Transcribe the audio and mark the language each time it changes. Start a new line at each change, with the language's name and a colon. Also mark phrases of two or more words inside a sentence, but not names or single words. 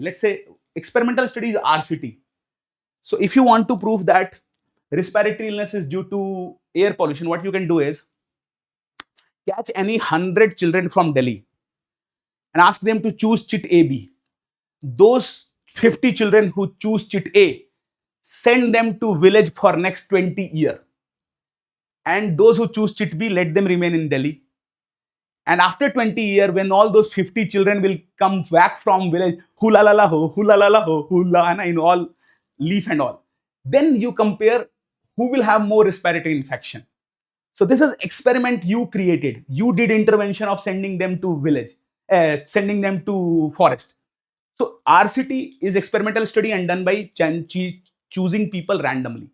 English: Let's say experimental study is RCT. So if you want to prove that respiratory illness is due to air pollution, what you can do is catch any 100 children from Delhi and ask them to choose chit AB. Those 50 children who choose chit A, send them to village for next 20 years. And those who choose chit B, let them remain in Delhi. And after 20 years, when all those 50 children will come back from village, hula la la ho, hula la la ho, hula, in all leaf and all, then you compare who will have more respiratory infection. So this is experiment you created. You did intervention of sending them to village, sending them to forest. So RCT is experimental study and done by choosing people randomly.